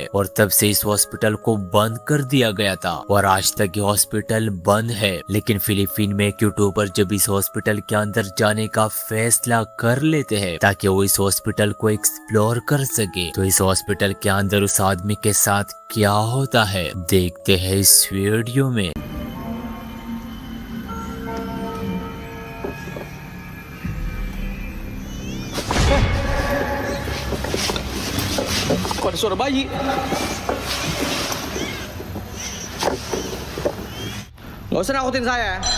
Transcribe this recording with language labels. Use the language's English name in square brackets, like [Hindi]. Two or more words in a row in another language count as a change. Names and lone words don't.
[Hindi] और तब से इस हॉस्पिटल को बंद कर दिया गया था और आज तक ये हॉस्पिटल बंद है। लेकिन फिलीपीन में एक यूट्यूबर जब इस हॉस्पिटल के अंदर जाने का फैसला कर लेते हैं ताकि वो इस हॉस्पिटल को एक्सप्लोर कर सके, तो इस हॉस्पिटल के अंदर उस आदमी के साथ क्या होता है देखते हैं इस वीडियो में। [Indonesian] Kok ada suara bayi? Nggak usah nakutin saya.